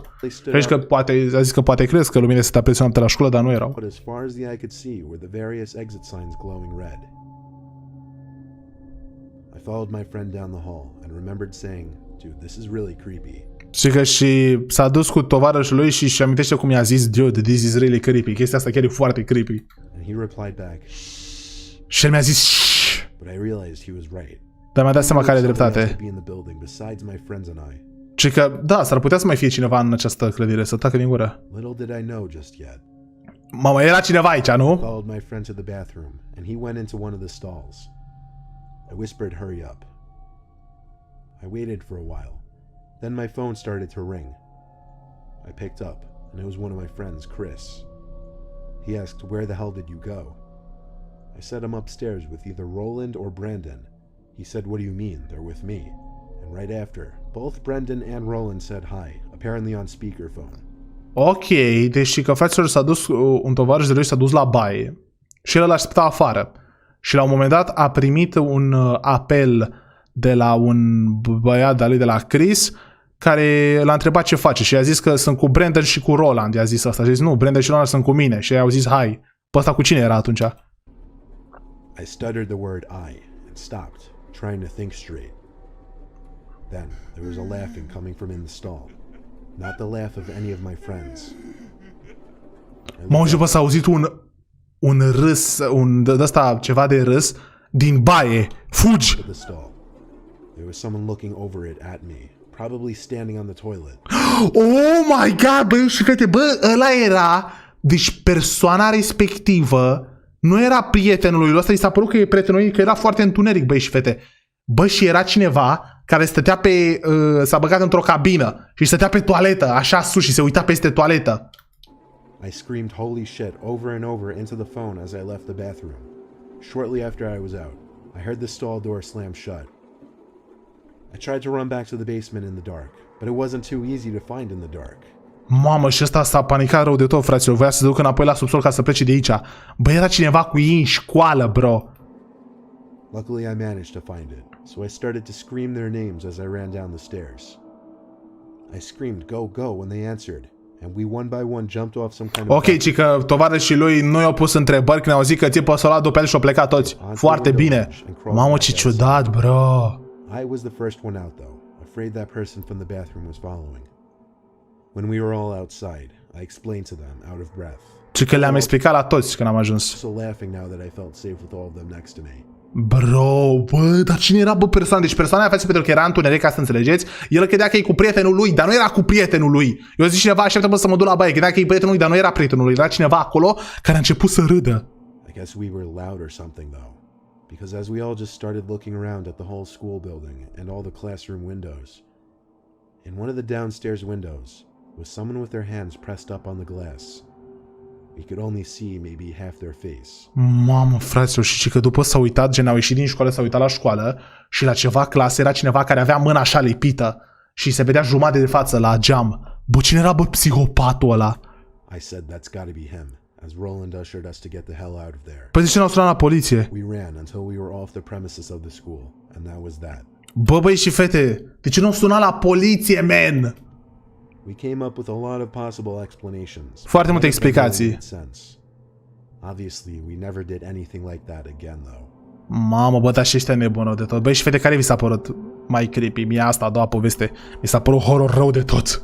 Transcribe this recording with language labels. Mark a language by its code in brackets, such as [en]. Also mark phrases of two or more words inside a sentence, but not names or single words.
[ro] Crezi că poate, a zis că poate crezi că luminile sunt aprinse noaptea la școală, dar nu erau. Și că și s-a dus cu tovarășul lui și amintește cum i-a zis, [en] dude, this is really creepy. [ro] Chestia asta chiar e foarte creepy. Și el mi-a zis shh. Dar mi-a dat seama că are dreptate. Și că, da, s-ar putea să mai fie cineva în această clădire, să tacă din gură. [en] Little did I know just yet. [ro] Mamă, era cineva aici, [en] I [ro] nu? [en] followed my friend to the bathroom, and he went into one of the stalls. I whispered, "Hurry up." I waited for a while. Then my phone started to ring. I picked up, and it was one of my friends, Chris. He asked, "Where the hell did you go?" I said I'm upstairs with either Roland or Brandon. He said, "What do you mean? They're with me." And right after, both Brendan and Roland said hi, apparently on speakerphone. [ro] Ok, deci că fraților s-a dus, un tovarăș de lui s-a dus la baie și el îl aștepta afară. Și la un moment dat a primit un apel de la un băiat de-a lui de la Chris care l-a întrebat ce face și i-a zis că sunt cu Brandon și cu Roland. I-a zis asta și a zis nu, Brandon și Roland sunt cu mine și ei au zis hai. Pe ăsta cu cine era atunci? [en] I stuttered the word I and stopped, trying to think straight. Then there was a laughing coming from in the stall. Not the laugh of any of my friends. [ro] M-au auzit, bă, s-a auzit un râs, de ăsta, ceva de râs din baie. Fugi! [en] The stall. There was someone looking over it at me, probably standing on the toilet. Oh my god, [ro] bă, și fete, bă, ăla era, deci persoana respectivă nu era prietenul lui ăsta, i s-a părut că e prietenul lui, că era foarte întuneric, băi și fete. Bă, și era cineva care stătea pe, s-a băgat într-o cabină și stătea pe toaletă, așa sus și se uita peste toaletă. [en] I screamed holy shit over and over into the phone as I left the bathroom. Shortly after I was out, I heard the stall door slam shut. I tried to run back to the basement in the dark, but it wasn't too easy to find in the dark. [ro] Mamă, și ăsta s-a panicat rău de tot, fraților. Voia să se ducă înapoi la subsol ca să plece de aici. Bă, era cineva cu ei în școală, bro. [en] Luckily, I managed to find it, so I started to scream their names as I ran down the stairs. I screamed, "Go, go," when they answered, and we one by one jumped off some kind of... [ro] Ok, ci că tovarășii lui nu i-au pus întrebări când au zis că tipul ăsta a luat după el și au plecat toți. Foarte bine. Mamă, ce ciudat, bro. [en] I was the first one out, though, afraid that person from the bathroom was following. When we were all outside, I explained to them, out of breath. [ro] Ci că le-am explicat la toți când am ajuns. [en] So laughing now that I felt safe with all of them next to me. [ro] Bro, bă, dar cine era, bă, persoana? Deci persoana aia face pentru că era întuneric, ca să înțelegeți. El credea că e cu prietenul lui, dar nu era cu prietenul lui. Eu zic cineva, așteaptă, bă, să mă duc la baie. Credea că e prietenul lui, dar nu era prietenul lui. Era cineva acolo care a început să râdă. [en] I guess we were loud or something, though. Because as we all just started looking around at the whole school building and all the classroom windows, in one of the downstairs windows was someone with their hands pressed up on the glass. We could only see maybe half their face. [ro] Mamă, fraților, și că după s-a uitat, gen, au ieșit din școală, s-a uitat la școală și la ceva clasă era cineva care avea mâna așa lipită și se vedea jumătate de față la geam. Bă, cine era, bă, psihopatul ăla? [en] I said that's gotta be him, as Roland ushered us to get the hell out of there. [ro] Păi de ce n-au sunat la poliție? [en] We ran until we were off the premises of the school, and that was that. [ro] Bă, băi și fete, de ce n-au sunat la poliție, man? [en] We came up with a lot of possible explanations. [ro] Foarte multe explicații. [en] Obviously, we never did anything like that again, though. [ro] Mamă, bă, dar și ăștia nebuni de tot. Băi și fete, care vi s-a părut mai creepy? Mie asta a doua poveste. Mi s-a părut horror rău de tot.